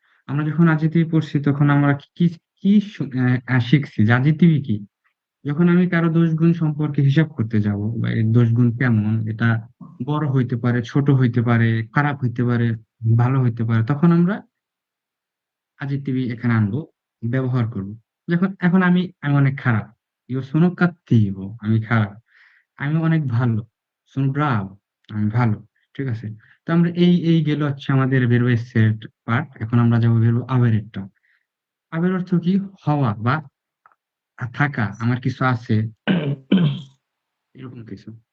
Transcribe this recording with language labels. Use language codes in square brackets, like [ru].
[bn] আমরা যখন adjective পড়ছি তখন আমরা কি কি শিখছি যে adjective কি? যখন আমি কারো দোষ গুণ সম্পর্কে হিসাব করতে যাব বা এর দোষ গুণ কেমন, এটা বড় হইতে পারে, ছোট হইতে পারে, খারাপ হইতে পারে, ভালো হইতে পারে, তখন আমরা adjective এখানে আনবো, ব্যবহার করব। এখন আমি অনেক খারাপ। [it] Io sono cattivo [bn] আমি খারাপ। আমি অনেক ভালো। [it] sono bravo [bn] আমি ভালো। ঠিক আছে? তো আমরা এই গেল হচ্ছে আমাদের verb এর set পার্ট। এখন আমরা যাবো verb avere টা। avere অর্থ কি? হওয়া বা থাকা। আমার কিছু আছে, এরকম কিছু।